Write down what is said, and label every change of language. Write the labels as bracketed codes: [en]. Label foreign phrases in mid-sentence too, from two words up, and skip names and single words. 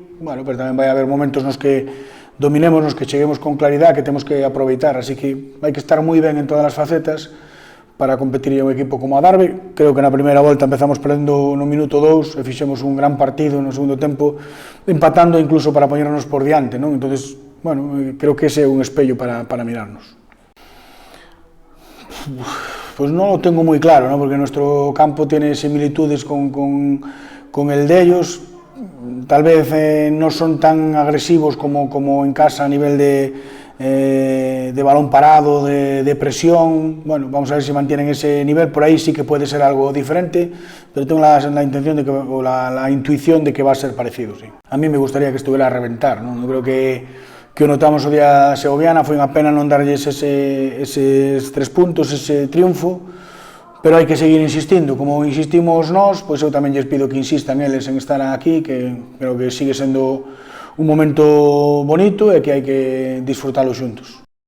[gl] Bueno, pero tamén vai haber momentos nos que dominemos, nos que cheguemos con claridade, que temos que aproveitar, así que hai que estar moi ben en todas as facetas para competir en un equipo como a Adarve. Creo que na primeira volta empezamos perdendo no minuto 2 e fixemos un gran partido no segundo tempo, empatando incluso para poñernos por diante, non? Entonces, bueno, creo que ese é un espello para mirarnos. Pues non o tengo moi claro, [es] ¿no? Porque nuestro campo tiene similitudes con el de ellos. Tal vez no son tan agresivos como en casa a nivel de balón parado, de presión. Bueno, vamos a ver si mantienen ese nivel. Por ahí sí que puede ser algo diferente, pero tengo la intención o la intuición de que va a ser parecido, sí. A mí me gustaría que estuviera a reventar, ¿no? Yo creo que [gl] o notamos o día segoviana, foi unha pena non darlles eses 3 puntos, ese triunfo, pero hai que seguir insistindo. Como insistimos nós, pois eu tamén lles pido que insistan eles en estar aquí, que creo que sigue sendo un momento bonito e que hai que disfrutalo xuntos.